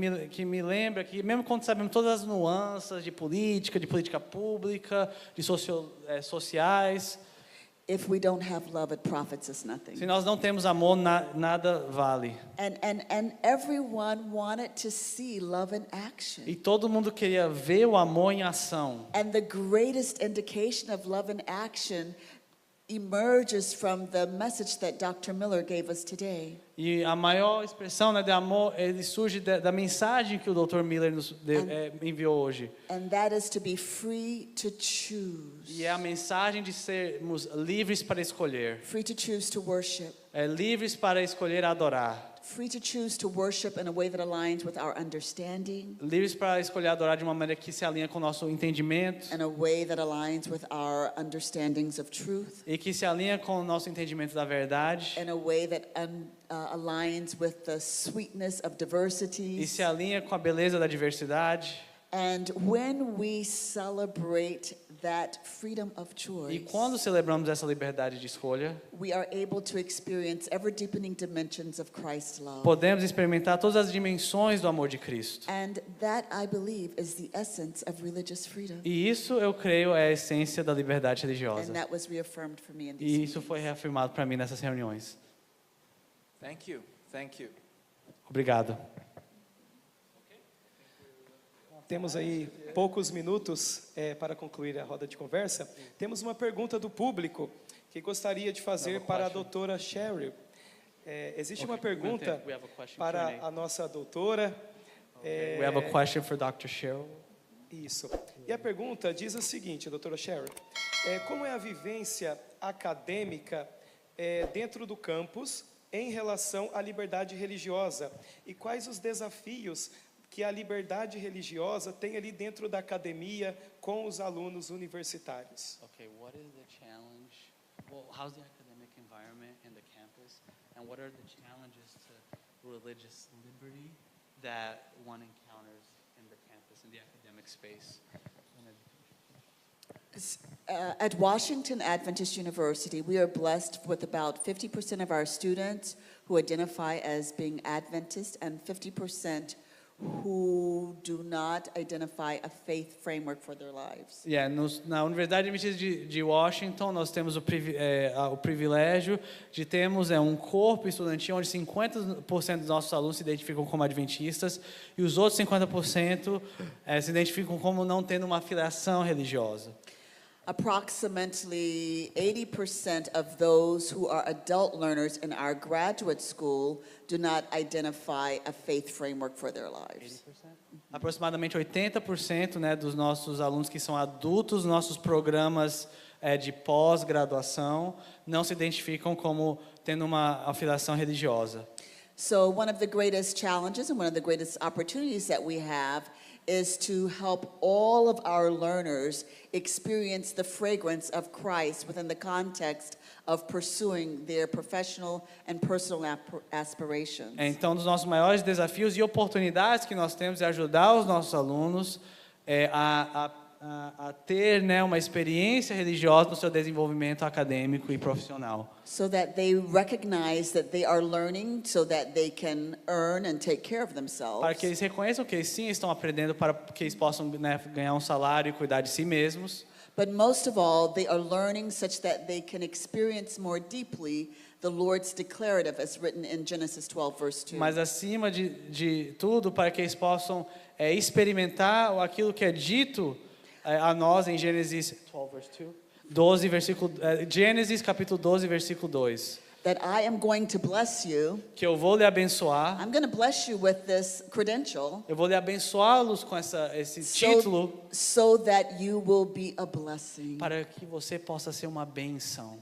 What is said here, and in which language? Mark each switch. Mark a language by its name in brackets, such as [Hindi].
[Portuguese] Que me lembra que mesmo quando sabemos todas as nuances de política pública, de sociais, [English] if we don't have love, it profits us nothing. [Portuguese] se nós não temos amor, nada vale. [English] And everyone wanted to see love in action. [Portuguese] E todo mundo queria ver o amor em ação. [English] And the greatest indication of love in action emerges from the message that Dr. Miller gave us today. [Portuguese] E a maior expressão, né, de amor, ele surge da mensagem que o Dr. Miller nos enviou hoje. [English] And that is to be free to choose. [Portuguese] E é a mensagem de sermos livres para escolher. [English] Free to choose to worship. [Portuguese] Livres para escolher adorar. [English] Free to choose to worship in a way that aligns with our understanding, [Portuguese] Livres para escolher adorar de uma maneira que se alinha com o nosso entendimento. [English] in a way that aligns with our understandings of truth, [Portuguese] E que se alinha com o nosso entendimento da verdade. [English] in a way that aligns with the sweetness of [Portuguese] E [English] diversity. [Portuguese] se alinha com a beleza da diversidade. [English] And when we celebrate that freedom of [Portuguese] E [English] choice, [Portuguese] quando celebramos essa liberdade de escolha, [English] we are able to experience ever-deepening dimensions of Christ's love. [Portuguese] podemos experimentar todas as dimensões do amor de Cristo. [English] And that, I believe, is the essence of religious freedom. [Portuguese] E isso, eu creio, é a essência da liberdade religiosa. [English] And that was reaffirmed for me in these [Portuguese] E isso [English] meetings. [Portuguese] foi reafirmado para mim nessas reuniões. [English] Thank you. Thank you. [Portuguese] Obrigado. Temos aí poucos minutos para concluir a roda de conversa. Temos uma pergunta do público que gostaria de fazer para a doutora Cheryl. Existe uma pergunta [English] We have a question [Portuguese] para [English] Q&A. [Portuguese] a nossa doutora. [English] We have a question for Dr. Cheryl. [Portuguese] Isso. E a pergunta diz o seguinte, doutora Cheryl. Como é a vivência acadêmica dentro do campus em relação à liberdade religiosa? E quais os desafios que a liberdade religiosa tem ali dentro da academia com os alunos universitários? [English] Okay, what is the challenge? Well, how's the academic environment in the campus? And what are the challenges to religious liberty that one encounters in the campus, in the academic space? At Washington Adventist University, we are blessed with about 50% of our students who identify as being Adventist and 50% who do not identify a faith framework for their lives. [Portuguese] Na Universidade Adventista de Washington, nós temos o privilégio de termos um corpo estudantil onde 50% dos nossos alunos se identificam como adventistas e os outros 50% se identificam como não tendo uma filiação religiosa. [English] Approximately 80% of those who are adult learners in our graduate school do not identify a faith framework for their lives. [Portuguese] Aproximadamente 80%, né, dos nossos alunos que são adultos, nossos programas de pós-graduação, não se identificam como tendo uma afiliação religiosa. [English] So one of the greatest challenges and one of the greatest opportunities that we have is to help all of our learners experience the fragrance of Christ within the context of pursuing their professional and personal aspirations. [Portuguese] Então, um dos nossos maiores desafios e oportunidades que nós temos é ajudar os nossos alunos a a ter, né, uma experiência religiosa no seu desenvolvimento acadêmico e profissional. [English] so that they recognize that they are learning so that they can earn and take care of themselves. [Portuguese] Para que eles reconheçam que eles sim estão aprendendo, para que eles possam, né, ganhar um salário e cuidar de si mesmos. [English] But most of all, they are learning such that they can experience more deeply the Lord's declarative as written in Genesis 12, verse 2. [Portuguese] Mas acima de tudo, para que eles possam experimentar aquilo que é dito a nós em Gênesis 12, versículo, Gênesis capítulo 12, versículo 2. [English] That I am going to bless you. [Portuguese] Que eu vou lhe abençoar, [English] I'm going to bless you with this credential [Portuguese] eu vou lhe abençoá-los com esse título, [English] so that you will be a blessing. [Portuguese] para que você possa ser uma bênção.